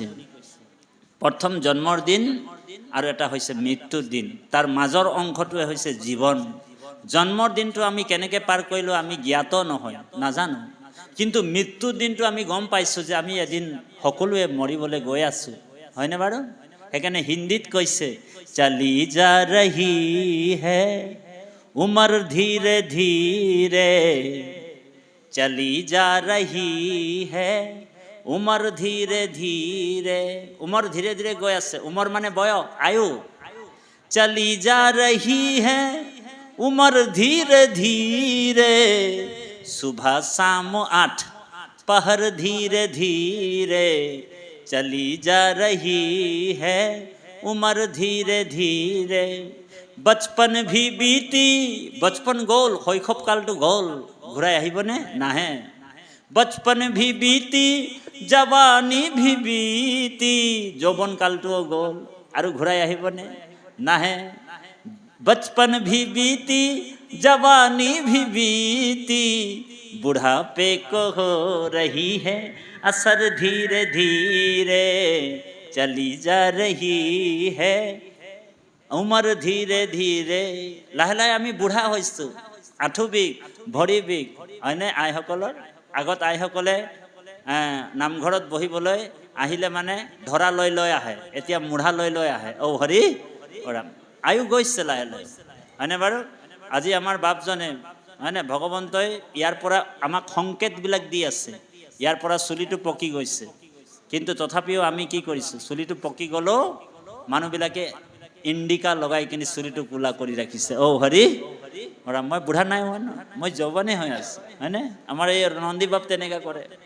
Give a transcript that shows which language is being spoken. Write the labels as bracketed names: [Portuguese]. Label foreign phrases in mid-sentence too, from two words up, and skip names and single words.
[Assamese] প্ৰথম জন্মৰ দিন আৰু এটা হৈছে মৃত্যুৰ দিন তাৰ মাজৰ অংশটোৱে হৈছে জীৱন জন্মৰ দিনটো আমি কেনেকৈ পাৰ কৰিলোঁ আমি জ্ঞাত নহয় নাজানো কিন্তু মৃত্যুৰ দিনটো আমি গম পাইছোঁ যে আমি এদিন সকলোৱে মৰিবলৈ গৈ আছোঁ হয়নে বাৰু সেইকাৰণে হিন্দীত কৈছে [Hindi] चली जा रही है उमर धीरे धीरे चली जा रही है उमर धीरे धीरे [Assamese] উমৰ ধীৰে ধীৰে গৈ আছে উমৰ মানে বয়স আয়ু [Hindi] चली जा रही है उमर धीरे धीरे सुबह शाम 8 पहर धीरे धीरे चली जा रही है उमर धीरे धीरे बचपन भी बीती बचपन गोल शैशव कालটো गोल [Assamese] ঘূৰাই আহিবনে নাহে [Hindi] बचपन भी बीती जवानी भी बीती [Assamese] যৌৱন কালটো গোল আৰু ঘূৰাই আহিবনে নাহে [Hindi] बचपन भी बीती जवानी भी बीती बुढ़ापे को हो रही है असर धीरे धीरे चली जा रही है उमर धीरे [Assamese] धीरे लाहे लाहे আমি বুঢ়া হৈছো আঁঠু বিষ ভৰি বিষ হয়নে আইসকলৰ আগত আইসকলে নামঘৰত বহিবলৈ আহিলে মানে ধৰা লৈ লৈ আহে এতিয়া মুঢ়া লৈ লৈ আহে ঔ হৰি ওৰাম আয়ু গৈছে লাহে লাহে হয়নে বাৰু আজি আমাৰ বাপজনে হয়নে ভগৱন্তই ইয়াৰ পৰা আমাক সংকেতবিলাক দি আছে ইয়াৰ পৰা চুলিটো পকি গৈছে কিন্তু তথাপিও আমি কি কৰিছো চুলিটো পকি গ'লেও মানুহবিলাকে ইণ্ডিকা লগাই কিনি চুলিটো কোলা কৰি ৰাখিছে ঔ হৰি ওৰাম মই বুঢ়া নাই হোৱা ন মই যৌৱনে হৈ আছো হয়নে আমাৰ এই নন্দী বাপ তেনেকুৱা কৰে